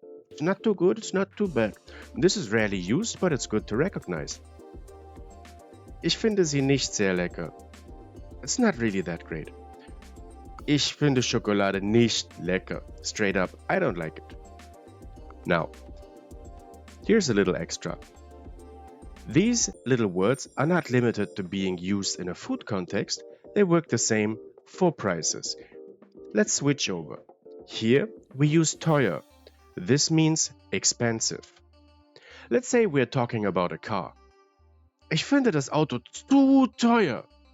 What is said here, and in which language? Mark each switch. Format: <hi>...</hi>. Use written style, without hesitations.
<en>It's not too good, it's not too bad. This is rarely used, but it's good to recognize.</en> <de>Ich finde sie nicht sehr lecker.</de> <en>It's not really that great.</en> <de>Ich finde Schokolade nicht lecker.</de> <en>Straight up, I don't like it. Now, here's a little extra. These little words are not limited to being used in a food context. They work the same for prices. Let's switch over. Here we use teuer. This means expensive. Let's say we're talking about a car.</en> <de>Ich finde das Auto zu teuer.</de>